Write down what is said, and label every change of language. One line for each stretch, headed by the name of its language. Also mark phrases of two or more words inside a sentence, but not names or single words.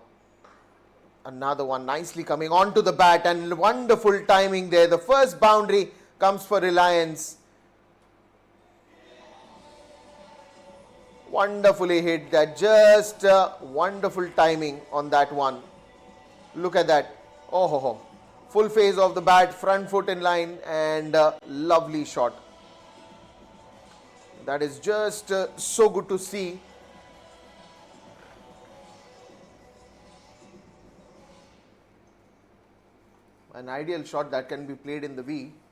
English: Another one nicely coming onto the bat, and wonderful timing there. The first boundary comes for Reliance. Wonderfully hit that, just wonderful timing on that one. Look at that. Oh ho ho. Full phase of the bat, front foot in line, and lovely shot. That is just so good to see. An ideal shot that can be played in the V.